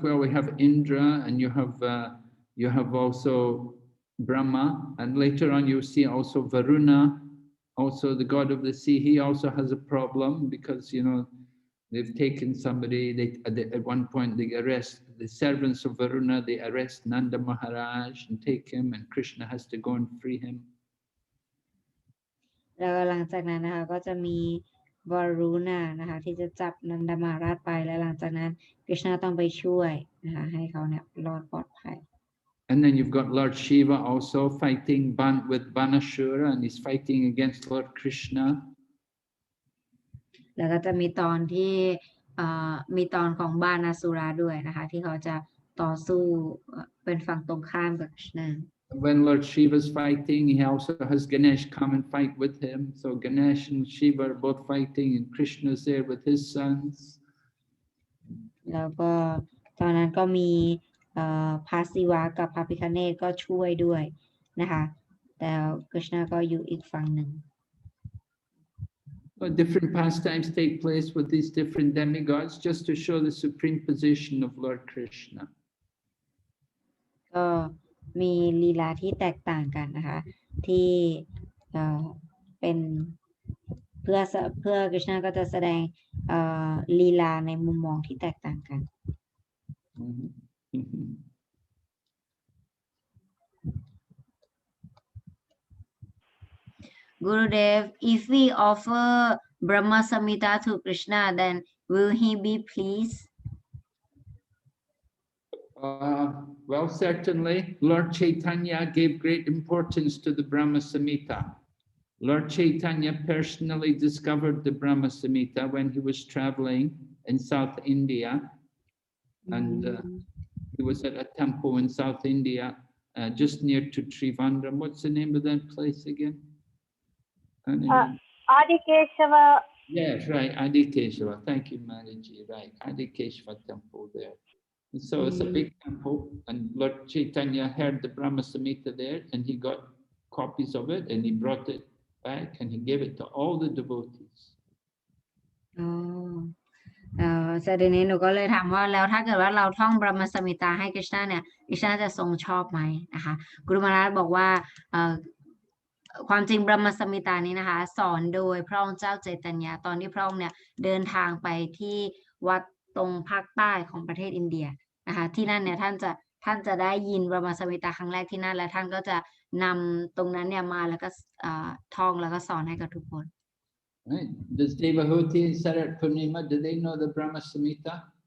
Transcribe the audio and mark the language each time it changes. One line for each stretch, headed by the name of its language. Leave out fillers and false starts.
English: Well, we have Indra, and you have also Brahma, and later on you'll see also Varuna, also the god of the sea. He also has a problem because they've taken somebody. At one point they arrest the servants of Varuna. They arrest Nanda Maharaj and take him, and Krishna has to go and free him.
Thai: แล้วหลังจากนั้นนะคะก็จะมีวารุณะนะคะที่จะจับนันดมาราชไปและหลังจากนั้นกฤษณะต้องไปช่วยนะคะให้เขาเนี่ยรอดปลอดภัย
English: And then you've got Lord Shiva also fighting with Banashura, and he's fighting against Lord Krishna.
Thai: แล้วก็จะมีตอนที่มีตอนของบานาสุราด้วยนะคะที่เขาจะต่อสู้เป็นฝั่งตรงข้ามกับกฤษณะ
English: When Lord Shiva's fighting, he also has Ganesh come and fight with him. So Ganesh and Shiva are both fighting, and Krishna's there with his sons.
Thai: แล้วก็ตอนนั้นก็มีพระศิวะกับพระพิฆเนศก็ช่วยด้วยนะคะแต่กฤษณะก็อยู่อีกฝั่งหนึ่ง
English: But different pastimes take place with these different demigods just to show the supreme position of Lord Krishna.
Thai: ก็มีลีลาที่แตกต่างกันนะคะที่เป็นเพื่อกฤษณะก็จะแสดงลีลาในมุมมองที่แตกต่างกัน
English: Gurudev, if we offer Brahma Samhita to Krishna, then will he be pleased? Well, certainly, Lord Chaitanya gave great importance to the Brahma Samhita. Lord Chaitanya personally discovered the Brahma Samhita when he was traveling in South India, and he was at a temple in South India, just near to Trivandrum. What's the name of that place again? Adikeshava. Yes, right, Adikeshava. Thank you, Mariji. Right, Adikeshava temple there. And so it's a big temple, and Lord Chaitanya heard the Brahma Samhita there, and he got copies of it, and he brought it back, and he gave it to all the devotees.
Thai: แต่ทีนี้หนูก็เลยถามว่าแล้วถ้าเกิดว่าเราท่องบรหมสมิตาให้กฤษณะเนี่ยกฤษณะจะทรงชอบไหมนะคะกุรุมาราชบอกว่าความจริงบรหมสมิตานี้นะคะสอนโดยพระองค์เจ้าเจตญาตอนที่พระองค์เนี่ยเดินทางไปที่วัดตรงภาคใต้ของประเทศอินเดียนะคะที่นั่นเนี่ยท่านจะได้ยินบรหมสมิตาครั้งแรกที่นั่นและท่านก็จะนำตรงนั้นเนี่ยมาแล้วก็ท่องแล้วก็สอนให้กับทุกคน
English: Right. Does Devahuti and Sarat Purnima, do they know the Brahma Samhita?